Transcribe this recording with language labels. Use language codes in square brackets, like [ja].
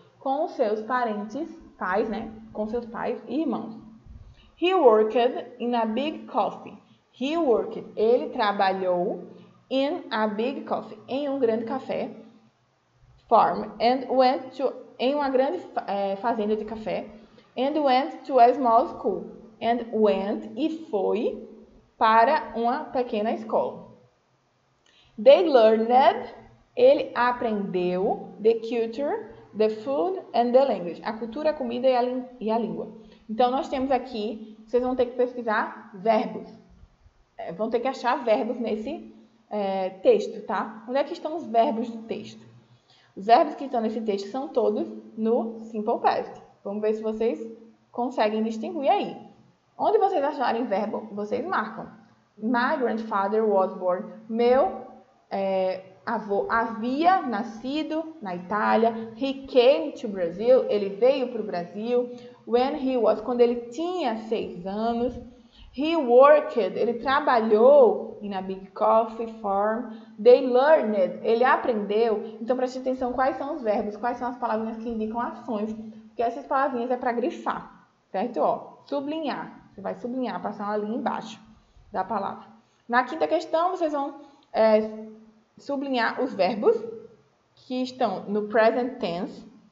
[pt] com os seus parentes, pais, né? Com seus pais e irmãos. [en] He worked in a big coffee. He worked. [pt] Ele trabalhou [en] in a big coffee. [pt] Em um grande café. [en] Farm. And went to... [pt] Em uma grande fazenda de café. [en] And went to a small school. And went. [pt] E foi para uma pequena escola. [en] They learned. [pt] Ele aprendeu [en] the culture, the food and the language. [pt] A cultura, a comida e a língua. Então, nós temos aqui, vocês vão ter que pesquisar verbos. Vão ter que achar verbos nesse texto, tá? Onde é que estão os verbos do texto? Os verbos que estão nesse texto são todos no Simple Past. Vamos ver se vocês conseguem distinguir aí. Onde vocês acharem verbo, vocês marcam. [en] My grandfather was born. [pt] Meu avô havia nascido na Itália. [en] He came to Brazil. [pt] Ele veio para o Brasil. [en] When he was, [pt] quando ele tinha 6 anos. [en] He worked, [pt] ele trabalhou [en] in a big coffee farm. They learned, [pt] ele aprendeu. Então, preste atenção quais são os verbos, quais são as palavrinhas que indicam ações. Porque essas palavrinhas é para grifar, certo? Ó, sublinhar. Você vai sublinhar, passar uma linha embaixo da palavra. Na quinta questão, vocês vão sublinhar os verbos que estão no present tense.